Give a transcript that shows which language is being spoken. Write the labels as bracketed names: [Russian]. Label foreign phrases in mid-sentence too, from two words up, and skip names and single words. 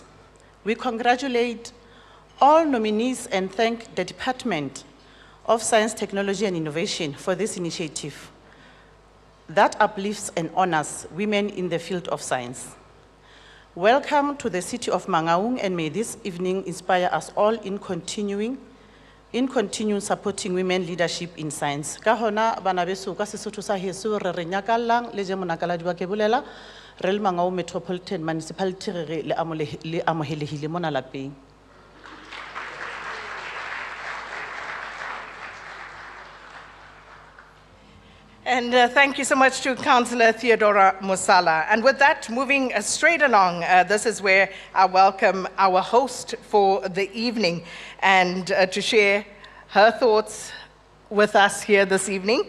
[English] We congratulate all nominees and thank the Department of Science, Technology and Innovation for this initiative that uplifts and honors women in the field of science. Welcome to the city of Mangaung, and may this evening inspire us all in continuing supporting women leadership in science. [Southern Sotho] Ka hona bana beso ka Sesotho sa heso re re nyakalang le je monakaladi wa ke bolela re le Mangaung Metropolitan Municipality re le amohelehile mona lapeng. [English] And thank you so much to Councillor Theodora Musala. And with that, moving straight along, this is where I welcome our host for the evening and to share her thoughts with us here this evening.